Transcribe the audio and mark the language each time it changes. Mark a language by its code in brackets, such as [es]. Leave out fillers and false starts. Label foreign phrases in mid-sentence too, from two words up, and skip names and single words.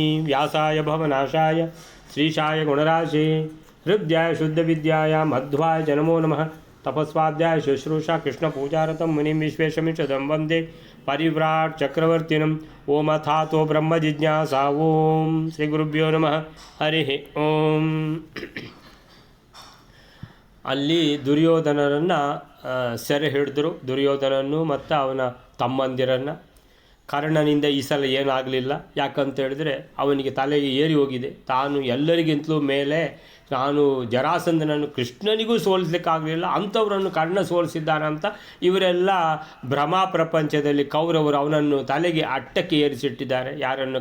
[sa] व्यासाय भवनाशाय श्रीशाय गुणराशे हृद्याय शुद्धविद्याय मध्वाय च नमो नमः। तपस्वाध्याय शुश्रूषा कृष्णपूजारतं मुनिं विश्वेशमिषदं वन्दे परिव्राट चक्रवर्तिनम्। ओम अथातो ब्रह्म जिज्ञासा। ओम श्री गुरुभ्यो नमः। ಹರಿ ಓಂ. [kn] ಅಲ್ಲಿ ದುರ್ಯೋಧನರನ್ನು ಸೆರೆ ಹಿಡಿದ್ರು, ದುರ್ಯೋಧನನ್ನು ಮತ್ತು ಅವನ ತಮ್ಮಂದಿರನ್ನು. ಕರ್ಣನಿಂದ ಈ ಸಲ ಏನಾಗಲಿಲ್ಲ, ಯಾಕಂತ ಹೇಳಿದ್ರೆ ಅವನಿಗೆ ತಲೆಗೆ ಏರಿ ಹೋಗಿದೆ. ತಾನು ಎಲ್ಲರಿಗಿಂತಲೂ ಮೇಲೆ, ನಾನು ಜರಾಸಂಧನನ್ನು ಕೃಷ್ಣನಿಗೂ ಸೋಲಿಸಲಿಕ್ಕಾಗಲಿಲ್ಲ, ಅಂಥವರನ್ನು ಕರ್ಣ ಸೋಲಿಸಿದ್ದಾನಂತ ಇವರೆಲ್ಲ ಭ್ರಮಾ ಪ್ರಪಂಚದಲ್ಲಿ ಕೌರವರು ಅವನನ್ನು ತಲೆಗೆ ಅಟ್ಟಕ್ಕೆ ಏರಿಸಿಟ್ಟಿದ್ದಾರೆ, ಯಾರನ್ನು?